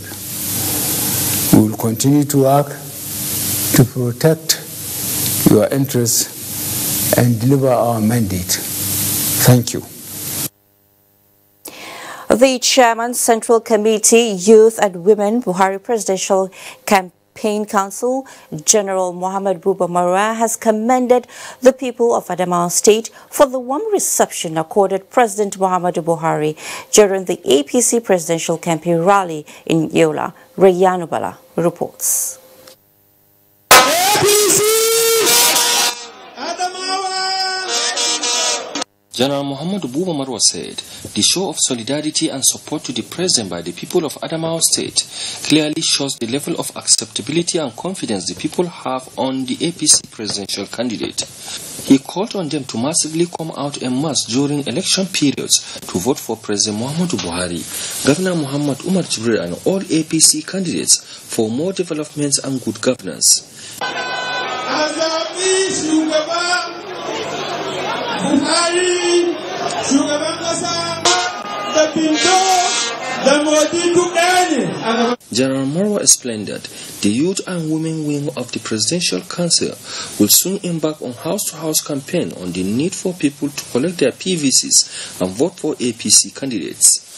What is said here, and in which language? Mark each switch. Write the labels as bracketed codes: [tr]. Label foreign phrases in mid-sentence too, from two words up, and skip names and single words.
[en] We will continue to work to protect your interests and deliver our mandate. Thank you. The Chairman, Central Committee, Youth and Women, Buhari Presidential Campaign Council, General Mohammed Buba Marwa, has commended the people of Adamawa State for the warm reception accorded President Muhammadu Buhari during the APC presidential campaign rally in Yola. Rayyan Ubala reports. General Muhammad Buba Marwa said the show of solidarity and support to the president by the people of Adamawa State clearly shows the level of acceptability and confidence the people have on the APC presidential candidate. He called on them to massively come out en masse during election periods to vote for President Muhammadu Buhari, Governor Muhammad Umar Jibril and all APC candidates for more developments and good governance. General Marwa explained that the youth and women wing of the Presidential Council will soon embark on house-to-house campaign on the need for people to collect their PVCs and vote for APC candidates.